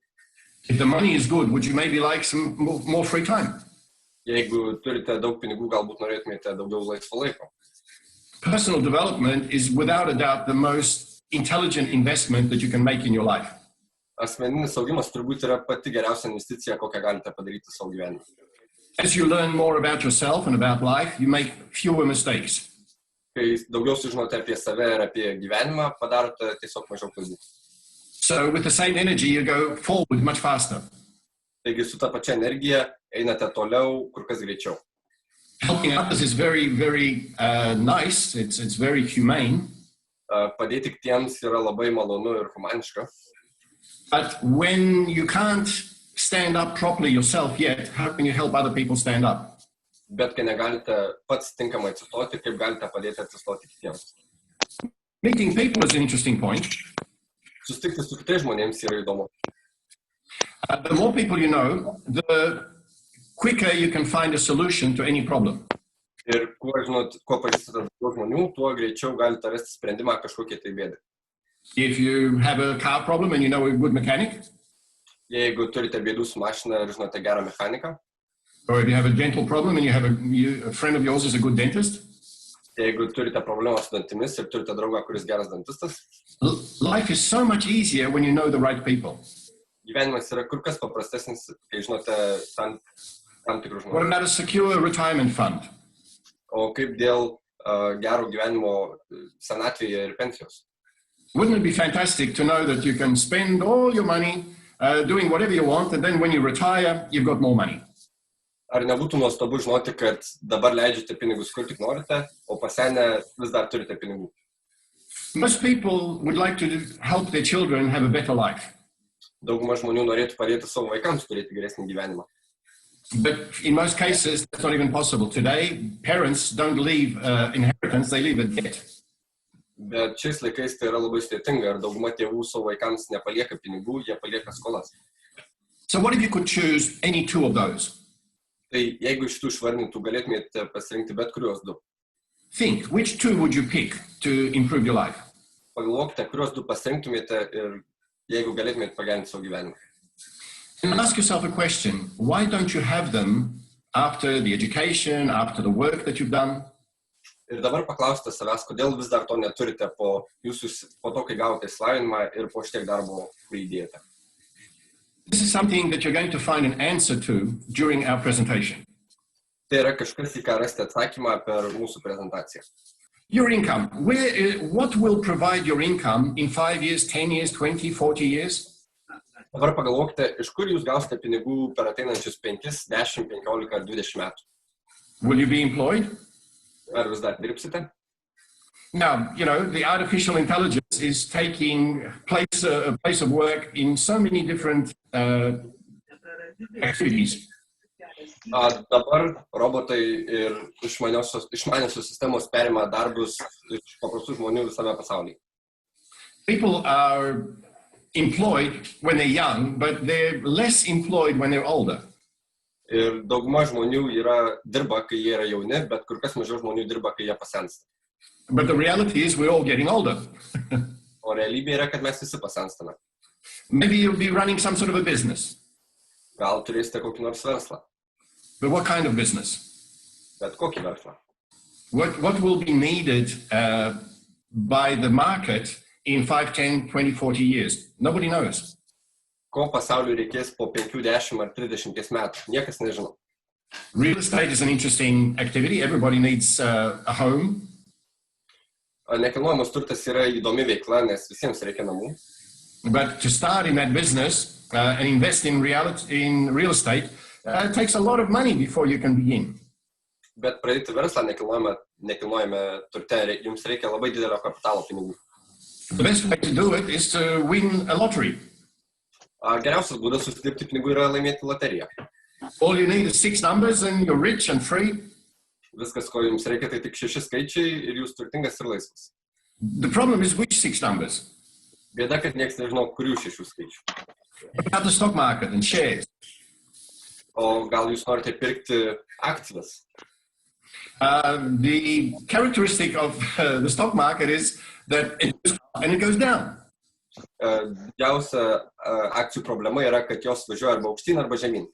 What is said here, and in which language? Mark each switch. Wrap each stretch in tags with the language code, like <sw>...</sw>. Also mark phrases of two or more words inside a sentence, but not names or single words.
<en>If the money is good, would you maybe like some more free time?</en> <lt>Jeigu turite daug pinigų, galbūt norėtumėte daugiau laisvo laiko.</lt> <en>Personal development is without a doubt the most intelligent investment that you can make in your life.</en> <lt>Asmeninis augimas turbūt yra pati geriausia investicija, kokią galite padaryti savo gyvenime.</lt> <en>As you learn more about yourself and about life, you make fewer mistakes.</en> <lt>Kai daugiau sužinote apie save ir apie gyvenimą, padarote tiesiog mažiau klaidų.</lt> <en>So with the same energy, you go forward much faster.</en> <lt>Taigi su ta pačia energija einate toliau, kur kas greičiau.</lt> <en>Helping others is very, very nice. It's very humane.</en> <lt>Padėti kitiems yra labai malonu ir humaniška.</lt> <en>But when you can't stand up properly yourself yet, how can you help other people stand up?</en> <lt>Bet kai negalite pats tinkamai atsistoti, kaip galite padėti atsistoti kitiems.</lt> <en>Meeting people is an interesting point.</en> <lt>Susitikti su kitais žmonėms yra įdomu.</lt> <en>The more people you know, the quicker you can find a solution to any problem.</en> <lt>Ir kuo pažįstate daugiau žmonių, tuo greičiau galite rasti sprendimą kažkokiai tai bėdai.</lt> <en>If you have a car problem and you know a good mechanic,</en> <lt>Jeigu turite bėdų su mašina ir žinote gerą mechaniką,</lt> <en>or if you have a dental problem and you have a friend of yours is a good dentist,</en> <lt>jeigu turite problemą su dantimis ir turite draugą, kuris geras dantistas,</lt> <en>life is so much easier when you know the right people.</en> <lt>gyvenimas yra kur kas paprastesnis, kai žinote tam tikrų</lt> <en>What</en> <lt>žmonių.</lt> <en>about a secure retirement fund?</en> <lt>O kaip dėl gero gyvenimo senatvėje ir pensijos?</lt> <en>Wouldn't it be fantastic to know that you can spend all your money doing whatever you want, and then when you retire, you've got more money?</en> <lt>Ar nebūtų nuostabu žinoti, kad dabar leidžiate pinigus kur tik norite, o pasenę vis dar turite pinigų?</lt> <en>Most people would like to help their children have a better life.</en> <lt>Dauguma žmonių norėtų padėti savo vaikams turėti geresnį gyvenimą.</lt> <en>But in most cases, that's not even possible. Today, parents don't leave inheritance, they leave a debt.</en> <lt>Bet šiais laikais tai yra labai sudėtinga ir dauguma tėvų savo vaikams nepalieka pinigų, jie palieka skolas.</lt> <en>So what if you could choose any two of those?</en> <lt>Tai jeigu iš tų išvardintų galėtumėte pasirinkti bet kuriuos du.</lt> <en>Think, which two would you pick to improve your life?</en> <lt>Pagalvokite, kuriuos du pasirinktumėte ir jeigu galėtumėte pagerinti savo gyvenimą.</lt> <en>And ask yourself a question. Why don't you have them after the education, after the work that you've done?</en> <lt>Ir dabar paklausite savęs, kodėl vis dar to neturite po to, kai gavote išsilavinimą ir po šitiek darbo, kurį įdėjote.</lt> <en>This is something that you're going to find an answer to during our presentation.</en> <lt>Tai yra kažkas, į ką rasite atsakymą per mūsų prezentaciją.</lt> <en>Your income. What will provide your income in 5 years, 10 years, 20, 40 years?</en> <lt>Dabar pagalvokite, iš kur jūs gausite pinigų per ateinančius 5, 10, 15 ar 20 metų.</lt> <en>Will you be employed?</en> <lt>Ar vis dar dirbsite?</lt> <en>Now, you know, the artificial intelligence is taking a place of work in so many different activities.</en> <lt>Dabar robotai ir išmaniosios sistemos perima darbus iš paprastų žmonių visame pasaulyje.</lt> <en>People are employed when they're young, but they're less employed when they're older.</en> <lt>Ir dauguma žmonių dirba, kai jie yra jauni, bet kur kas mažiau žmonių dirba, kai jie pasensta.</lt> <en>But the reality is we're all getting older.</en> <lt>O realybė yra, kad mes visi pasenstame.</lt> <en>Maybe you'll be running some sort of a business.</en> <lt>Gal turėsite kokį nors verslą.</lt> <en>But what kind of business?</en> <lt>Bet kokį verslą.</lt> <en>What will be needed by the market in 5, 10, 20, 40 years? Nobody knows.</en> <lt>Ko pasauliu reikės po 5, 10 ar 30 metų? Niekas nežino.</lt> <en>Real estate is an interesting activity. Everybody needs a home.</en> <lt>Nekilnojamas turtas yra įdomi veikla, nes visiems reikia namų.</lt> <en>But to start in that business and invest in real estate takes a lot of money before you can begin.</en> <lt>Bet pradėti verslą nekilnojame turte, jums reikia labai didelio kapitalo pinigų.</lt> <en>The best way to do it is to win a lottery.</en> <lt>Geriausias būdas užsidirbti pinigų yra laimėti loteriją.</lt> <en>All you need is 6 numbers and you're rich and free.</en> <lt>Viskas, ko jums reikia, tai tik 6 skaičiai ir jūs turtingas ir laisvas.</lt> <en>The problem is which 6 numbers?</en> <lt>Bėda, kad niekas nežino, kurių 6 skaičių.</lt> <en>About the stock market and shares.</en> <lt>O gal jūs norite pirkti akcijas?</lt> <en>The characteristic of the stock market is that it goes up and it goes down.</en> <lt>Didžiausia akcijų problema yra, kad jos važiuoja arba aukštyn, arba žemyn.</lt>